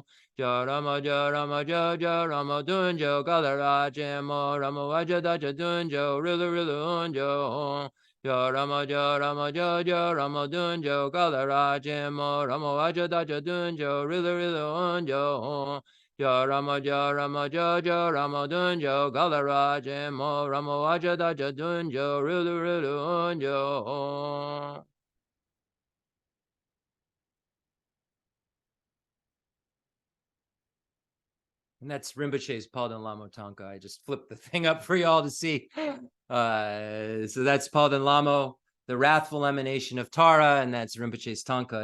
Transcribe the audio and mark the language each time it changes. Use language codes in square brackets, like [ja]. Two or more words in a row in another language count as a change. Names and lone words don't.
[en] Rama Jojo Rama Dunjo Kalarajemo Rama Ajadaja Dunjo Rulu Hunjo Rama Jojo Rama Dunjo Kalarajemo Rama Ajadaja Dunjo Rulu Hunjo Rama Jojo Rama Dunjo Kalarajemo Rama Ajadaja Dunjo Rulu Hunjo. And that's Rinpoche's Palden Lamo Tanka. I just flipped the thing up for y'all to see. So that's Palden Lamo, the wrathful emanation of Tara, and that's Rinpoche's Tanka.